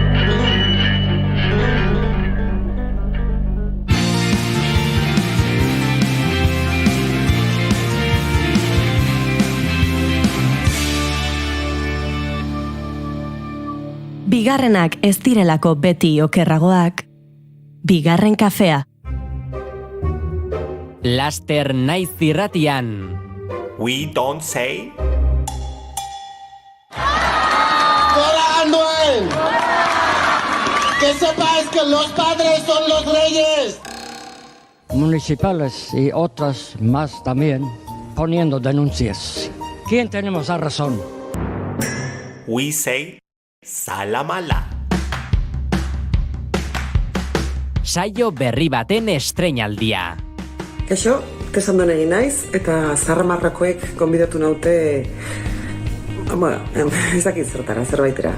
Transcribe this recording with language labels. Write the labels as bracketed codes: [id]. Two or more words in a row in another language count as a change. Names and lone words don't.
[eu] Bigarrenak ez direlako beti okerragoak, bigarren kafea. Laster naiz irratian. [en] We don't say. [es] ¡Fuera Anuel! ¡Que sepáis que los padres son los reyes! Municipales y otras más también poniendo denuncias. ¿Quién tenemos la razón? [en] We say. Salamala. [eu] Saio berri baten estreinaldia. Kaixo, kesandon egin naiz, eta Zarramarrakoek gonbidatu naute, ez dakit zertara, zerbaitera.